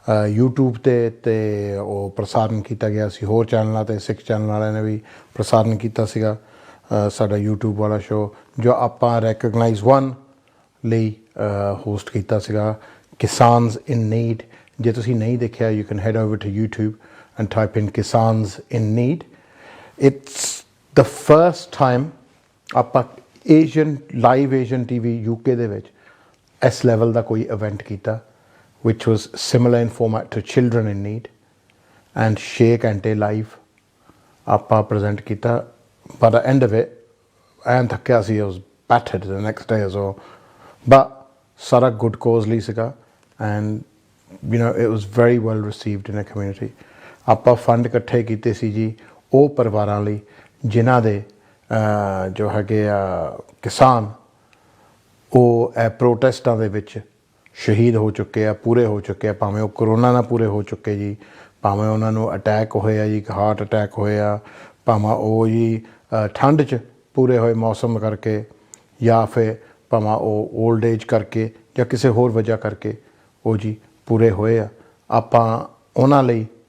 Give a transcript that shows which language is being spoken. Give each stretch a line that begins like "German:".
Punjabi: YouTube ਤੇ ਉਹ ਪ੍ਰਸਾਰਣ ਕੀਤਾ ਗਿਆ ਸੀ ਹੋਰ ਚੈਨਲਾਂ ਤੇ ਸਿੱਖ ਚੈਨਲ ਵਾਲਿਆਂ ਨੇ ਵੀ ਪ੍ਰਸਾਰਣ ਕੀਤਾ ਸੀਗਾ ਸਾਡਾ YouTube ਵਾਲਾ ਸ਼ੋਅ ਜੋ ਆਪਾਂ ਰੈਕਗਨਾਈਜ਼ 1 ਲਈ ਹੋਸਟ ਕੀਤਾ ਸੀਗਾ ਕਿਸਾਨਸ ਇਨ ਨੀਡ ਜੇ ਤੁਸੀਂ ਨਹੀਂ ਦੇਖਿਆ
English: You can head over to YouTube and type in Kisans in Need. It's the first time
Punjabi: ਆਪਾਂ
English: live Asian TV UK
Punjabi: ਦੇ ਵਿੱਚ ਇਸ
English: level
Punjabi: ਦਾ ਕੋਈ
English: event ਕੀਤਾ which was similar in format to Children in Need and
Punjabi: 6 ਘੰਟੇ
English: live ਆਪਾਂ present ਕੀਤਾ by the end of it
Punjabi: ਐਨ ਥੱਕਿਆ ਸੀ
English: I was battered the next day as well but
Punjabi: ਸਾਰਾ
English: good cause
Punjabi: ਲਈ ਸੀਗਾ
English: and you know it was very well received in the community.
Punjabi: ਆਪਾਂ fund ਇਕੱਠੇ ਕੀਤੇ ਸੀ ਜੀ ਉਹ ਪਰਿਵਾਰਾਂ ਲਈ ਜਿਨ੍ਹਾਂ ਦੇ ਜੋ ਹੈਗੇ ਆ ਕਿਸਾਨ ਉਹ ਪ੍ਰੋਟੈਸਟਾਂ ਦੇ ਵਿੱਚ ਸ਼ਹੀਦ ਹੋ ਚੁੱਕੇ ਆ ਪੂਰੇ ਹੋ ਚੁੱਕੇ ਆ ਭਾਵੇਂ ਉਹ ਕਰੋਨਾ ਨਾਲ ਪੂਰੇ ਹੋ ਚੁੱਕੇ ਜੀ ਭਾਵੇਂ ਉਹਨਾਂ ਨੂੰ ਅਟੈਕ ਹੋਏ ਆ ਜੀ ਹਾਰਟ ਅਟੈਕ ਹੋਏ ਆ ਭਾਵੇਂ ਉਹ ਜੀ ਠੰਡ 'ਚ ਪੂਰੇ ਹੋਏ ਮੌਸਮ ਕਰਕੇ ਜਾਂ ਫਿਰ ਭਾਵੇਂ ਉਹ ਓਲਡ ਏਜ ਕਰਕੇ ਜਾਂ ਕਿਸੇ ਹੋਰ ਵਜ੍ਹਾ ਕਰਕੇ ਉਹ ਜੀ ਪੂਰੇ ਹੋਏ ਆ ਆਪਾਂ ਉਹਨਾਂ ਲਈ